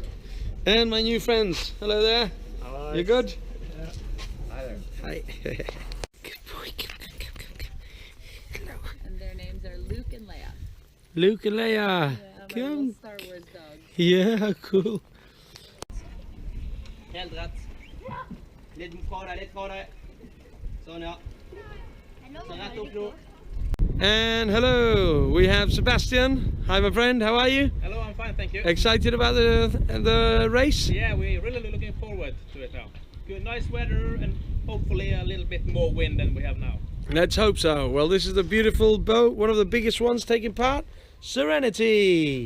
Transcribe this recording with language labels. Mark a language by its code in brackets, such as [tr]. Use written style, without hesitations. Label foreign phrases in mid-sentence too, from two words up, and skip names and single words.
[en] And my new friends. Hello there. Hello. You good? Yeah. Hi there. Hi. Good boy. Come. Hello. And their names are Luke and Leia. Luke and Leia. Yeah, my Come. little Star Wars dog. Yeah, cool. [no] Helt rätt. Litt fra deg. Sånn, ja. Sånn, rett opp nå. [en] And hello, we have Sebastian. Hi, my friend. How are you? Hello, I'm fine, thank you. Excited about the race? Yeah, we're really looking forward to it now. Good, nice weather and hopefully a little bit more wind than we have now. Let's hope so. Well, this is the beautiful boat, one of the biggest ones taking part, Serenity.